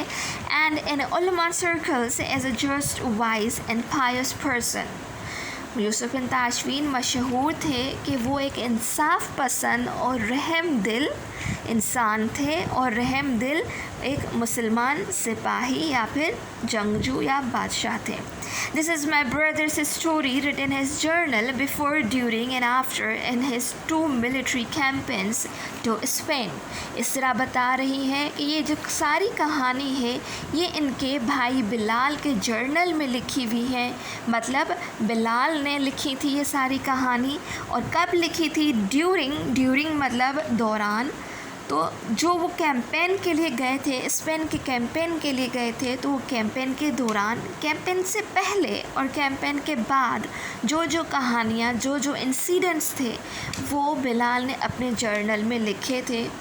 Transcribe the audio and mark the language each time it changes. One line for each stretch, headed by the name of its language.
English: And in उलमा circles as a just, wise and pious person.
Hindi: Yusuf बिन ताशफीन मशहूर थे कि वो एक इंसाफ पसंद और रहम दिल इंसान थे और रहम दिल एक मुसलमान सिपाही या फिर जंगजू या बादशाह थे।
English: This is my brother's story written in his journal before, during and after in his 2 military campaigns to Spain।
Hindi: इसरा बता रही है कि ये जो सारी कहानी है ये इनके भाई बिलाल के जर्नल में लिखी हुई है। मतलब बिलाल ने लिखी थी ये सारी कहानी, और कब लिखी थी? ड्यूरिंग मतलब दौरान। तो जो वो कैंपेन के लिए गए थे, स्पेन के कैंपेन के लिए गए थे, तो वो कैंपेन के दौरान, कैंपेन से पहले और कैंपेन के बाद जो जो कहानियाँ, जो जो इंसिडेंट्स थे वो बिलाल ने अपने जर्नल में लिखे थे।